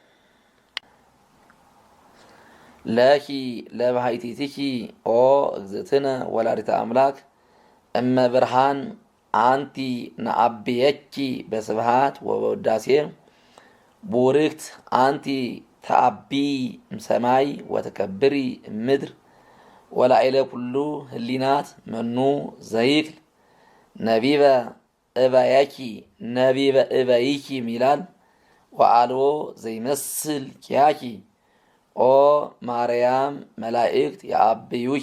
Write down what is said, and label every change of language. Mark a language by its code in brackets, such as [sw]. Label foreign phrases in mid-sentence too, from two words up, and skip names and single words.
[gez] ለኪ ለባሕቲትኪ ኦ እግዝእትነ ወላዲተ አምላክ እመ ብርሃን አንቲ ነአብየኪ በስብሃት ወበውዳሴ ቡርክት አንቲ ተአቢ እምሰማይ ወተከብሪ እምድር ወላዕለ ኩሉ ህሊናት መኑ ዘይክል ነቢበ እበይኪ ሚላል ወአልቦ ዘይመስል ኪያኪ ኦ ማርያም መላእክት የአብዩኪ